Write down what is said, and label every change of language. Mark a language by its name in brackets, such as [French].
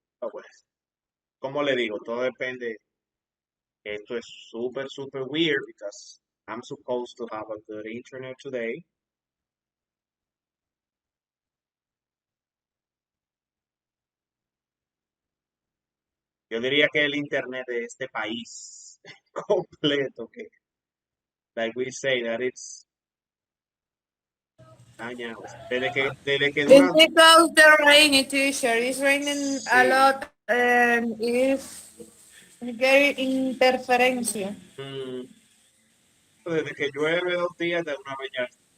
[Spanish] Pues, como le digo, todo depende. Esto es súper, súper [English] weird because I'm supposed to have a good internet today. [Spanish] Yo diría que el internet de este país completo, que, [English] like we say, that it's [Spanish] dañado. Desde que dura, [English] It's because the rainy, teacher. It's raining a [Spanish] sí. [English] lot and it's getting interferencia. [Spanish] Desde que llueve 2 días, de una vez ya.